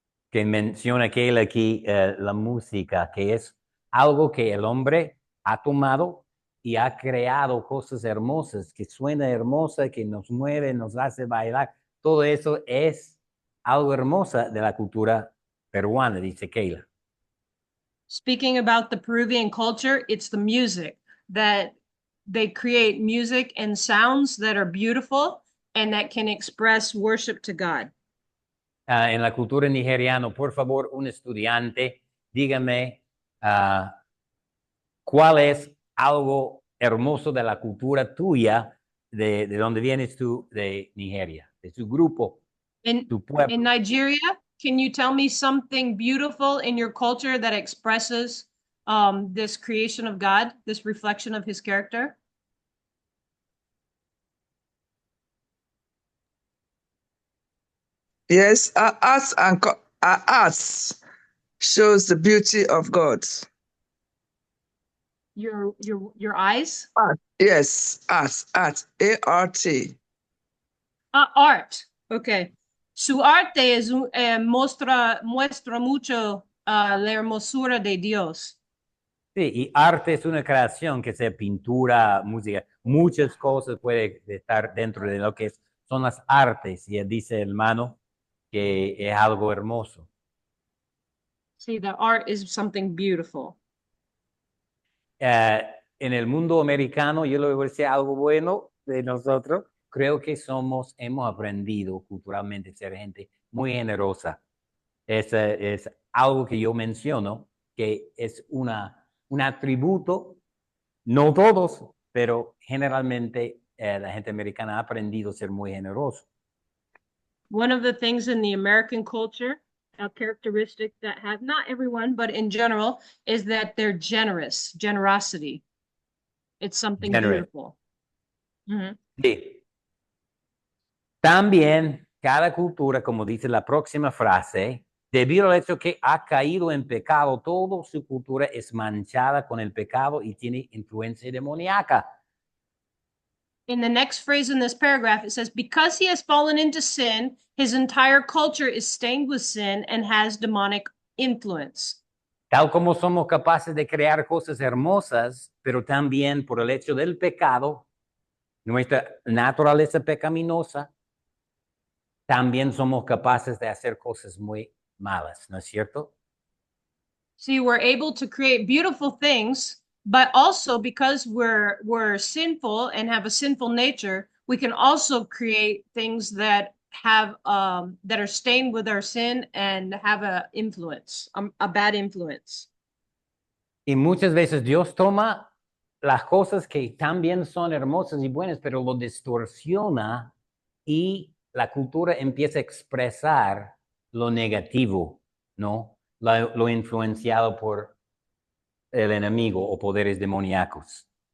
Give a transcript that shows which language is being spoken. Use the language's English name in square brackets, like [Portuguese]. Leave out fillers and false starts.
[Spanish] Que menciona aquí la música, que es algo que el hombre ha tomado y ha creado cosas hermosas, que suena hermosa, que nos mueve, nos hace bailar. Todo eso es algo hermoso de la cultura peruana, dice Keila. [English] Speaking about the Peruvian culture, it's the music that they create music and sounds that are beautiful and that can express worship to God. [Spanish] En la cultura nigeriana, por favor, un estudiante, dígame cuál es algo hermoso de la cultura tuya, de donde vienes tú, de Nigeria, de su grupo, tu pueblo. [English] In Nigeria, can you tell me something beautiful in your culture that expresses this creation of God, this reflection of his character? Yes, our arts shows the beauty of God. Your eyes? Art. Yes, art, A-R-T. Art. Okay. [Spanish] Su arte es muestra mucho la hermosura de Dios. Sí, y arte es una creación, que sea pintura, música, muchas cosas pueden estar dentro de lo que son las artes. Y él dice, hermano, que es algo hermoso. [English] See, the art is something beautiful. [Spanish] En el mundo americano, yo le voy a decir algo bueno de nosotros. Creo que hemos aprendido culturalmente a ser gente muy generosa. Es algo que yo menciono, que es un atributo, no todos, pero generalmente la gente americana ha aprendido a ser muy generoso. [English] One of the things in the American culture, a characteristic that have not everyone, but in general, is that they're generous, generosity. It's something Generous. beautiful. Mhm. [Spanish] Sí. También cada cultura, como dice la próxima frase, debido al hecho que ha caído en pecado, toda su cultura es manchada con el pecado y tiene influencia demoníaca. [English] In the next phrase in this paragraph, it says, because he has fallen into sin, his entire culture is stained with sin and has demonic influence. [Spanish] Tal como somos capaces de crear cosas hermosas, pero también por el hecho del pecado, nuestra naturaleza pecaminosa, también somos capaces de hacer cosas muy malas, ¿no es cierto? [English] See, we're able to create beautiful things, but also because we're sinful and have a sinful nature, we can also create things that have that are stained with our sin and have a bad influence. [Spanish] Y muchas veces Dios toma las cosas que también son hermosas y buenas, pero lo distorsiona y la cultura empieza a expresar lo negativo, ¿no? Lo influenciado por el enemigo o poderes demoníacos.